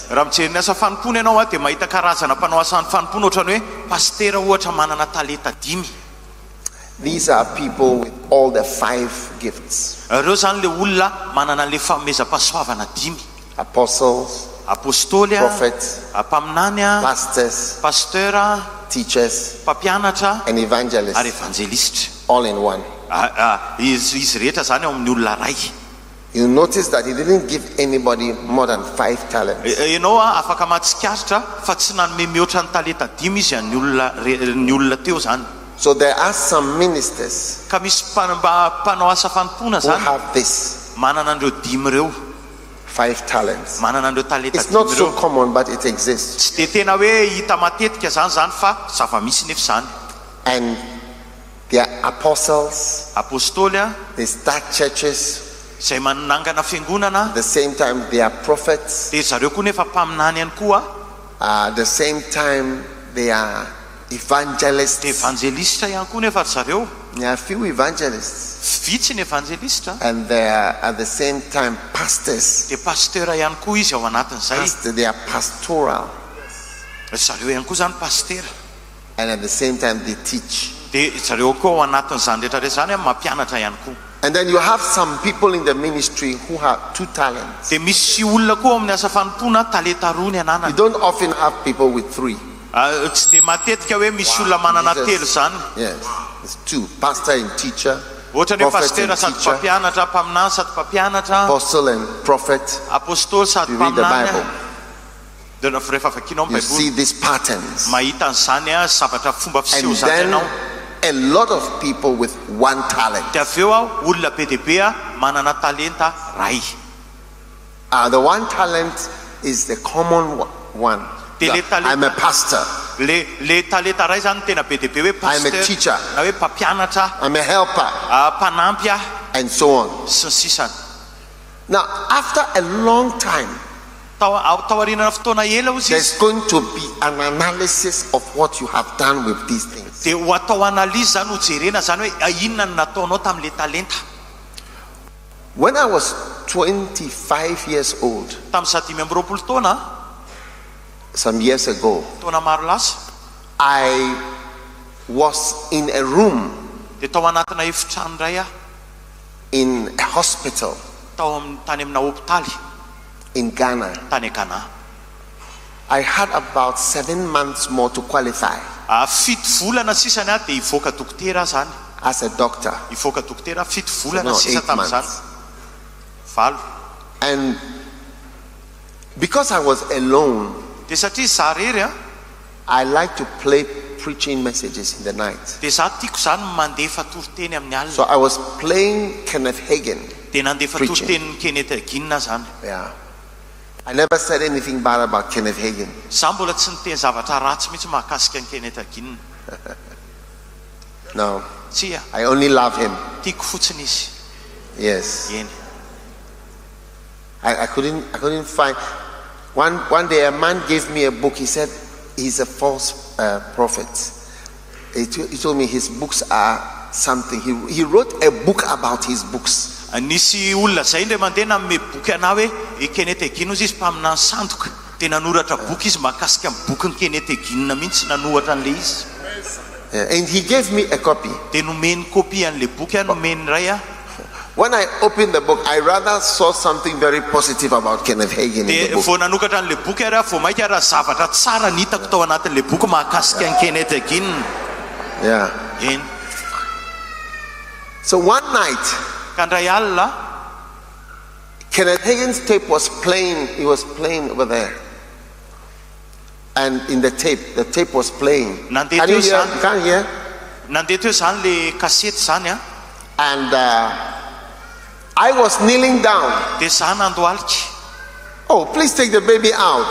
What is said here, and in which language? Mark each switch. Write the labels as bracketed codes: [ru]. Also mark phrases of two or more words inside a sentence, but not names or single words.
[mg] raha mijery ny asa fanompona ianao dia mahita karazana mpanao asan'ny fanompona ohatrany hoe pastera ohatra manana talenta 5. [en] These are people with all the 5 gifts. [mg] Reo zany le olona manana le famezam-pahasoavana 5. [en] Apostles, [mg] Apôstôly, [en] prophets, [mg] mpaminany, [en] pastors, [mg] pasteur, [en] teachers, [mg] mpampianatra [en] and [mg] ary [en] evangelists, [mg] evanjelista. [en] all in one. [mg] Izy rehetra zany ao amin'ny olona ray. [en] You notice that he didn't give anybody more than 5 talents. [mg] Ianao afaka mahatsikaritra fa tsy nanome mihoatra ny talenta 5 izy ny olona teo zany. [en] So there are some ministers [mg] Ka misy mpanao asa fanompona [en] who [mg] zany [en] have this [mg] manana andreo 5 reo, [en] 5 talents. [mg] manana andreo talenta [en] It's not 5 so [mg] reo. [en] common, but it exists. [mg] Tsy dia tena hoe hita matetika zany fa zava-misy nefa zany. [en] And they are apostles. [mg] Apôstôly [en] They start churches. [mg] izay manangana fiangonana, [en] At the same time, they are prophets. [mg] dia zareo koa nefa mpaminany ihany koa. [en] At the same time, they are evangelists. [mg] Evanjelista ihany koa nefa zareo. [en] There are few evangelists. [mg] Vitsy ny evanjelista. [en] And they are at the same time pastors. [mg] De pasteur ihany koa izy ao anatin'izay. [en] They are pastoral. [mg] Zareo ihany koa zany pasteur. [en] And at the same time they teach. [mg] De zareo koa ao anatin'izany rehetra zany mampianatra ihany koa. [en] And then you have some people in the ministry who have 2 talents. [mg] De misy olona koa amin'ny asa fanompoana talenta roa ny ananana. [en] You don't often have people with 3. [mg] Tsy de matetika hoe misy olona manana telo zany. [en] Yes, it's 2. Pastor and teacher. [mg] Ohatra ny pasteur sady mpampianatra, mpaminany sady mpampianatra. [en] Apostle and prophet. [mg] Apostole sady [en] You read the [mg] mpaminany. [en] Bible. [mg] De rehefa vakinao [en] You see these patterns. [mg] mahita an'izany zavatra fomba fiseho [en] And [mg] zany [en] then [mg] ianao. [en] a lot of people with 1 talent. [mg] De aveo olona be deaibe manana talenta ray. [en] The 1 talent is the common one. I'm a pastor. [mg] Le talenta ray zany tena be deaibe hoe [en] I'm a [mg] pasteur [en] teacher. [mg] na hoe mpampianatra, [en] I'm a helper. [mg] mpanampy [en] And so on. [mg] sy ny sisany. [en] Now, after a long time, [mg] taorinana fotoana ela ozy izy [en] there's going to be an analysis of what you have done with these things. [mg] de ho atao analyse zany ho jerena zany hoe inona no nataonao tamin'le talenta. [en] When I was 25 years old, [mg] Tamin'ny 17 taona, [en] some years ago, [mg] taona maro lasa, [en] I was in a room [mg] de tao anatina efitrano ray [en] in a hospital [mg] tany amina hopitaly [en] in Ghana. [mg] tany Ghana. [en] I had about 7 months more to qualify [mg] 7 volana sisany de ivoaka dokotera zany. [en] as a doctor. [mg] Ivoaka dokotera 7 volana [en] No, [mg] sisa [en] 8 [mg] tamin'izany. [en] months. [mg] 8. [en] And because I was alone, [mg] De satria za rery [en] I like to play preaching messages in the night. [mg] de za tiako zany mandefa toriteny amin'ny [en] So [mg] alina. [en] I was playing Kenneth Hagin. [mg] De nandefa [en] preaching. [mg] toriteny Kenneth Hagin zany. [en] Yeah. I never said anything bad about Kenneth Hagin. [mg] Za mbola tsy niteny zavatra ratsy mihitsy mahakasika ny Kenneth Hagin. [en] No, [mg] Tsia, [en] I only love him. [mg] tiako fotsiny izy. [en] Yes. [mg] Eny. [en] I couldn't find. One day a man gave me a book. He said he's a false prophet. He told me his books are something. He wrote a book about his books. [mg] Nisy olona zay ndre mandeha nanome boky ana hoe Kenneth Hagin izy mpaminany sandoka. De nanoratra boky izy mahakasika amin'ny boky ny Kenneth Hagin mihitsy nanohatra an'le izy. [en] And he gave me a copy. [mg] De nomeny copy an'le boky nomeny ray [en] When I opened the book, I rather saw something very positive about Kenneth Hagin in [mg] de [en] the book. [mg] vao nanokatra an'le boky vao maika raha zavatra tsara ny hitako tao anatin'le boky mahakasika ny Kenneth Hagin. [en] Yeah. [mg] Eny. [en] So one night, [mg] Ka ndray alina [en] Kenneth Hagin's tape was playing. He was playing over there. And in the tape was playing. Can you hear? You can't hear? [mg] nandeha teo zany le kasety zany [en] And I was kneeling down. [mg] de za nandoaliky. [en] Oh, please take the baby out.